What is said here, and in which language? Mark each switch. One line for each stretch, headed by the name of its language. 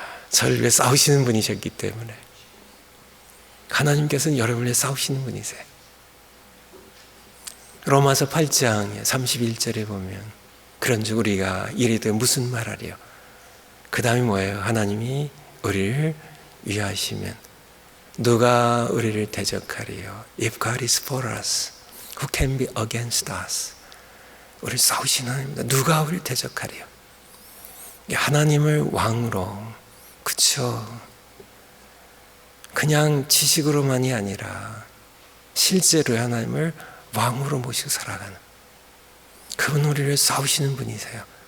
Korean: 저를 위해 싸우시는 분이셨기 때문에. 하나님께서는 여러분을 위해 싸우시는 분이세요. 로마서 8장 31절에 보면 그런즉 우리가 이르되 무슨 말하리요? 그 다음에 뭐예요? 하나님이 우리를 위하시면 누가 우리를 대적하리요?
English: If God is for us, who can be against us?
Korean: 우리를 싸우시는 하나님입니다. 누가 우리를 대적하리요? 하나님을 왕으로, 그쵸? 그냥 지식으로만이 아니라 실제로 하나님을 왕으로 모시고 살아가는, 그분 우리를 싸우시는 분이세요.